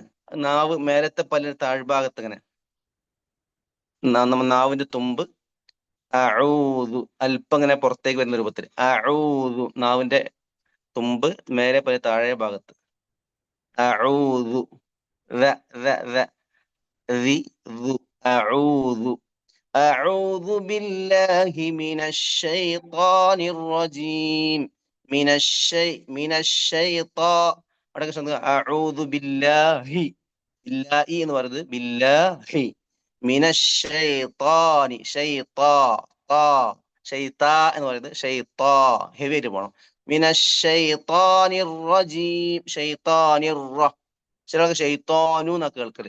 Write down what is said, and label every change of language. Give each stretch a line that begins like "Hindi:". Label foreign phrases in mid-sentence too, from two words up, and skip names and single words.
Malayalam: നാവ് മേലത്തെ പല്ലിന് താഴ്ഭാഗത്ത് ഇങ്ങനെ നാവിന്റെ തുമ്പ് അഊദു അല്പം ഇങ്ങനെ പുറത്തേക്ക് വരുന്ന രൂപത്തിൽ അഊദു, നാവിന്റെ തുമ്പ് മേലെ പല്ല് താഴെ ഭാഗത്ത്
Arabic: أعوذ أعوذ أعوذ بالله من الشيطان الرجيم. من الشيطان
Malayalam: അവിടെയൊക്കെ ശ്രദ്ധിക്കുക.
Arabic: أعوذ بالله
Malayalam: ബില്ലാഹി എന്ന് പറയുന്നത് ബില്ലാഹി. മിനശ്ശൈത്താനി ഷൈത്താ എന്ന് പറയുന്നത് ഷൈത്താ, ഹെവി ആയിട്ട് പോകണം.
Arabic: من الشيطان الرجيم.
Malayalam: ചിലർക്ക് ഷൈത്താനു എന്നൊക്കെ കേൾക്കല്.